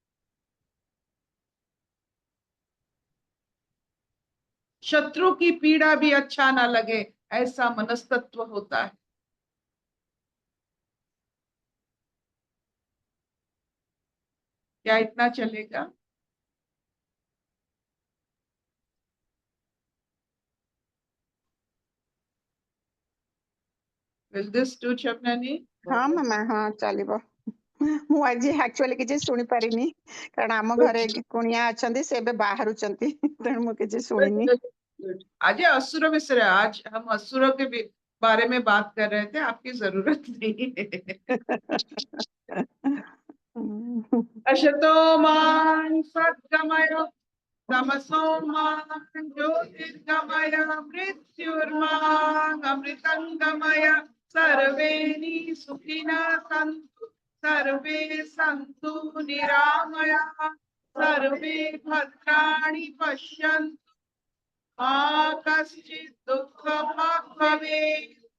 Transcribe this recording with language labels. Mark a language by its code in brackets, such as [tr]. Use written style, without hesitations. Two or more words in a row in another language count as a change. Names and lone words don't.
[hi] शत्रु की पीड़ा भी अच्छा ना लगे, ऐसा मनस्तत्व होता है। क्या इतना चलेगा? [en] Will this do, Shabnani? [or] ହଁ ମାମା, ହଁ ଚାଲିବ। ମୁଁ ଆଜି actually କିଛି ଶୁଣି ପାରିନି କାରଣ ଆମ ଘରେ କୁଣିଆ ଅଛନ୍ତି, ସେ ଏବେ ବାହାରୁଛନ୍ତି, ତେଣୁ ମୁଁ କିଛି ଶୁଣିନି। [hi] आज ये असुर विषय है। आज हम असुरों के बारे में बात कर रहे थे, आपकी जरूरत नहीं है। [sa] अशतो मां सद्गमय तमसो मां ज्योतिर्गमय मृत्युर्मां अमृतंगमय। सर्वे सुखिनः सन्तु, सर्वे सन्तु निरामयाः, सर्वे भद्राणि पश्यन्तु, मा कश्चित् दुःखभाग् भवेत्।